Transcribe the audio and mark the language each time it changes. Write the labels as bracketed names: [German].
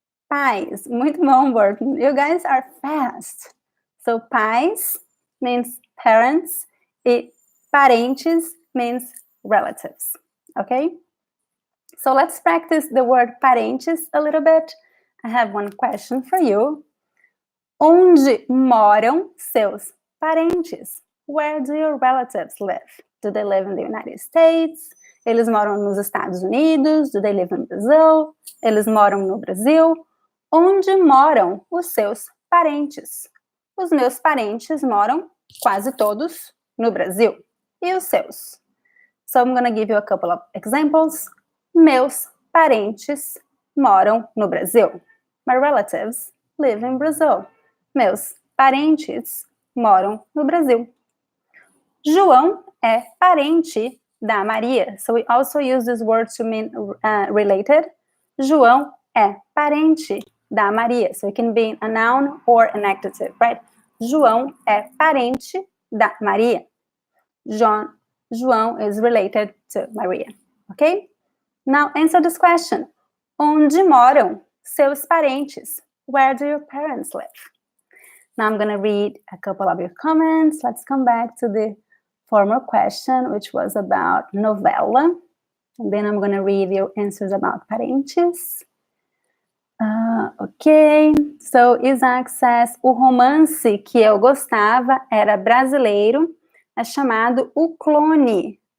[English] Pais. [Portuguese] Muito bom, [English] Burton. You guys are fast. So, pais means parents. E parentes means relatives. Okay? So, let's practice the word parentes a little bit. I have one question for you. [Portuguese] Onde moram seus parentes? [English] Where do your relatives live? Do they live in the United States? [Portuguese] Eles moram nos Estados Unidos? [English] Do they live in Brazil? [Portuguese] Eles moram no Brasil? Onde moram os seus parentes? Os meus parentes moram quase todos no Brasil. E os seus? [English] So I'm going to give you a couple of examples. [Portuguese] Meus parentes moram no Brasil. [English] My relatives live in Brazil. [Portuguese] Meus parentes moram no Brasil. João é parente da Maria. [English] So we also use this word to mean related. [Portuguese] João é parente da Maria. [English] So it can be a noun or an adjective, right? [Portuguese] João é parente da Maria. [English] João is related to Maria. Okay? Now answer this question. [Portuguese] Onde moram seus parentes? [English] Where do your parents live? Now I'm going to read a couple of your comments. Let's come back to the former question, which was about novela. And then I'm going to read your answers about parentes. Ok. So Isaac says, [Portuguese] o romance que eu gostava era brasileiro, é chamado O Clone.